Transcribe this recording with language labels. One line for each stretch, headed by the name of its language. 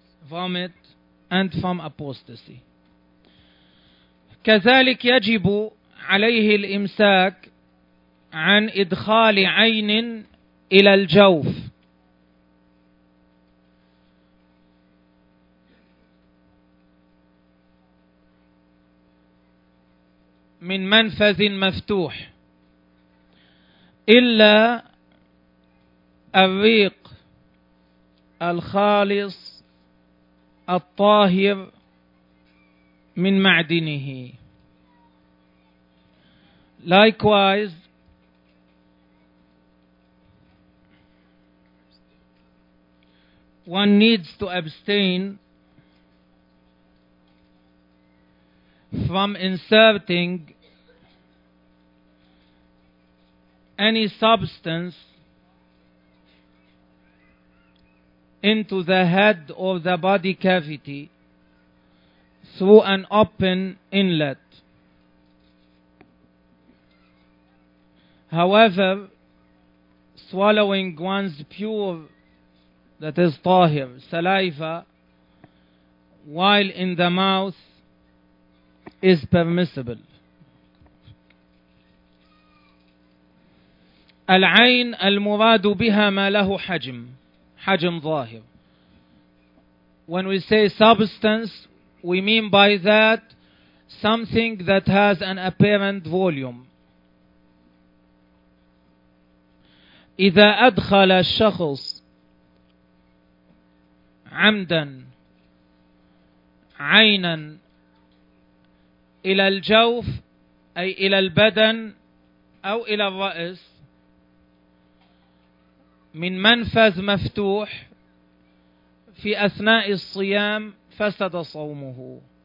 English: Vomit and from apostasy.
Arabic: كذلك يجب عليه الإمساك عن إدخال عين إلى الجوف. من منفذ مفتوح. إلا الريق الخالص الطاهر من معدنه.
English: Likewise, one needs to abstain from inserting any substance into the head or the body cavity through an open inlet. However, swallowing one's pure, that is tahir, saliva while in the mouth is permissible.
Arabic: العين المراد بها ما له حجم, حجم ظاهر.
English: When we say substance, we mean by that something that has an apparent volume.
Arabic: إذا أدخل الشخص عمدا عينا إلى الجوف أي إلى البدن أو إلى الرأس من منفذ مفتوح في أثناء الصيام فسد صومه.